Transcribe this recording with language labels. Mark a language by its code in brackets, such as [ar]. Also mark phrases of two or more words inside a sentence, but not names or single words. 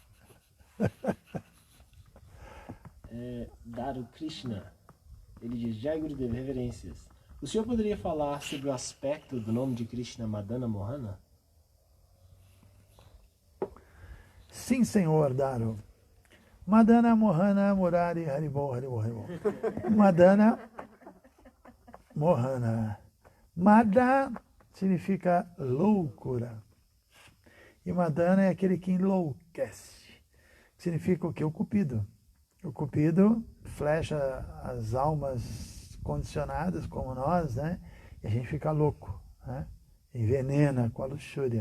[pt] Daru Krishna, ele diz: Jai Gurudev, reverências. O senhor poderia falar sobre o aspecto do nome de Krishna, Madana Mohana? Sim, senhor Daru. Madana Mohana Murari Haribol Haribol Haribol. Madana Mohana. Mada significa loucura. E Madana é aquele que enlouquece. Significa o quê? O cupido. O cupido flecha as almas condicionadas como nós, né? E a gente fica louco, né? Envenena com a luxúria.